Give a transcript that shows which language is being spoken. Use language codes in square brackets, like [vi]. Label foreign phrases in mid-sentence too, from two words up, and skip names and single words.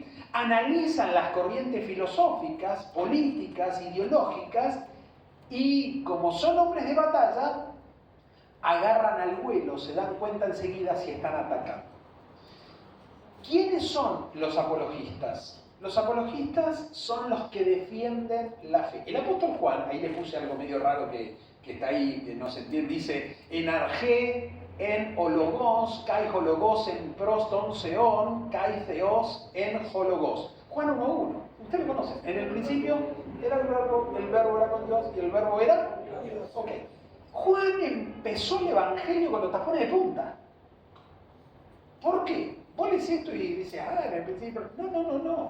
[es] Analizan las corrientes filosóficas, políticas, ideológicas, y como son hombres de batalla, agarran al vuelo, se dan cuenta enseguida si están atacando. ¿Quiénes son los apologistas? Los apologistas son los que defienden la fe. El apóstol Juan, ahí le puse algo medio raro que está ahí, que no se entiende, dice: [el] Ἐν ἀρχῇ, ἦν ὁ λόγος, καὶ ὁ λόγος, ἦν πρὸς τὸν θεόν, καὶ θεὸς, ἦν ὁ λόγος. [es] Juan 1:1, usted lo conoce. En el principio era el verbo era con Dios y el verbo era Dios. Ok. Juan empezó el evangelio con los tapones de punta. ¿Por qué? Vos lees esto y dices, en el principio. No.